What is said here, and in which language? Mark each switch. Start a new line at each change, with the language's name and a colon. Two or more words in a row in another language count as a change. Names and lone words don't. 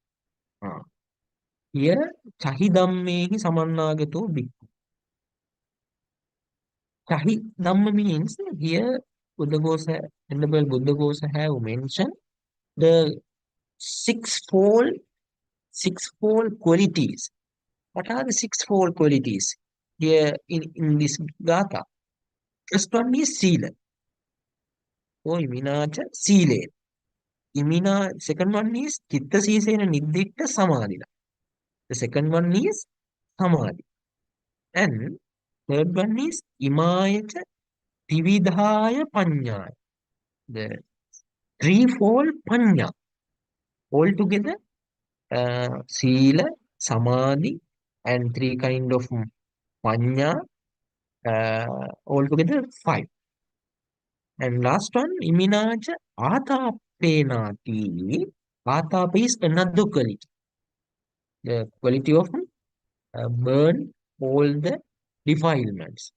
Pali: Here chahi dhammehi samannagato bhikkhu. Chahi dhamma
English: means here Buddha Gosa, Venerable Buddha Gosa have mentioned the sixfold qualities. What are the sixfold qualities here in this Gatha? First one is Sīla. So
Pali: iminacha Sīle. Second one is Chitta Sīsena Nidditta Samadhina.
English: The second one is Samadhi. And third one is
Pali: Imayacha Tividhaya Panya.
English: The threefold Panya. Altogether,
Pali: Sīla, Samadhi,
English: and three kind of Panya. Altogether, five. And last one,
Pali: Iminacha Atapenati.
English: Atapa is another quality. The quality of burn all the defilements.